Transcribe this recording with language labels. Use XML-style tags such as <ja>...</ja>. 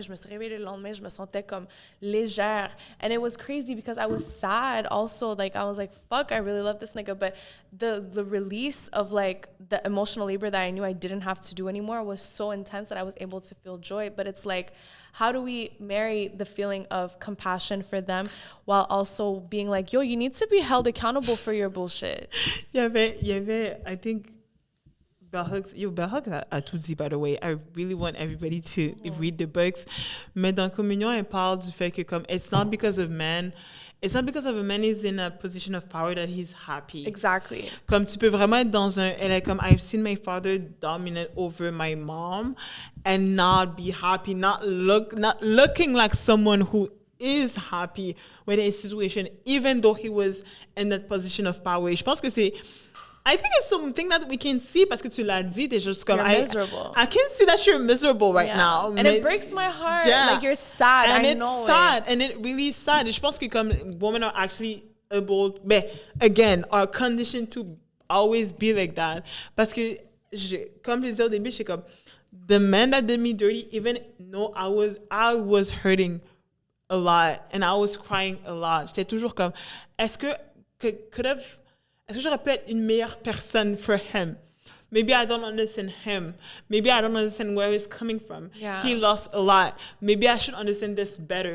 <fr>Je me suis réveillée le lendemain, je me sentais comme légère.</fr> <en>And it was crazy because I was sad also. Like, I was like, fuck, I really love this nigga. But the release of like the emotional labor that I knew I didn't have to do anymore was so intense that I was able to feel joy. But it's like, how do we marry the feeling of compassion for them while also being like, yo, you need to be held accountable for your bullshit?</en> <fr>Il y avait,</fr> <en>I think,</en> <fr>Bell Hooks a tout dit,</fr> <en>by the way. I really want everybody to read the books.</en> <fr>Mais dans Communion, elle parle du fait que comme,</fr> <en>it's not because of men. It's not because of a man is in a position of power that he's happy. Exactly.</en> <fr>Comme tu peux vraiment être dans un... Elle est comme,</fr> <en>I've seen my father dominate over my mom and not be happy, not looking like someone who is happy with his situation, even though he was in that position of power.</en> <fr>Je pense que c'est...</fr> <en>I think it's something that we can see</en> <fr>parce que tu l'as dit, t'es juste comme...</fr> <en>You're miserable. I can see that you're miserable right now. And it breaks my heart. Yeah. Like, you're sad. And I know it's sad. And it really is sad.</en> <fr>Et je pense que comme</fr> <en>women are actually able... But again, are conditioned to always be like that.</en> <fr>Parce que, comme je disais au début, c'est comme...</fr> <en>The man that did me dirty, even though I was hurting a lot and I was crying a lot.</en> <fr>J'étais toujours comme... Est-ce que j'aurais pu être une meilleure personne</fr> <en>for him? Maybe I don't understand him. Maybe I don't understand where he's coming from. Yeah. He lost a lot. Maybe I should understand this better.</en>